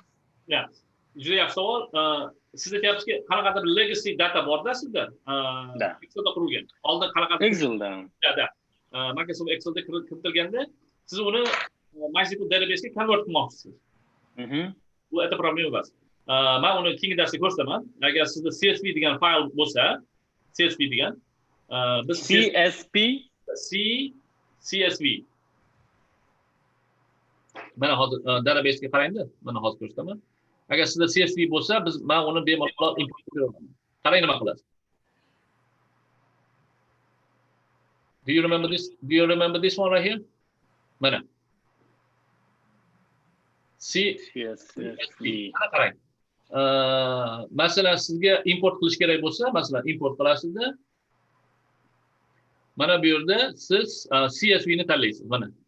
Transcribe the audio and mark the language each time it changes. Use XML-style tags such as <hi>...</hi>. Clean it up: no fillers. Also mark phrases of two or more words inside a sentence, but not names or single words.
<uz>Ya, juda yaxshi savol. Siz aytyapsizki, qanaqadir legacy data borda sizda? Excelda qurilgan. Oldin qanaqadir Excelda. Da. Microsoft Excelda kiritilganda, siz uni MySQL databasega convert qilmoqchisiz. Bu</uz> <ru>это проблема</ru> <uz>emas. Men uni keyingi darsda ko'rsataman. Agar sizda CSV degan fayl bo'lsa, CSV degan biz CSV mana hozir databasega qarangda, mana hozir ko'rsataman. Agar sizda CSV bo'lsa, men uni bemalol import qilib qarang nima qilasiz.</uz> <en>Do you remember this? Do you remember this one right here?</en> <uz>Mana. CSV. Mana qarang. Masalan sizga import qilish kerak bo'lsa, masalan import qilasizda. Mana bu yerda siz CSV ni tanlaysiz, mana.</uz>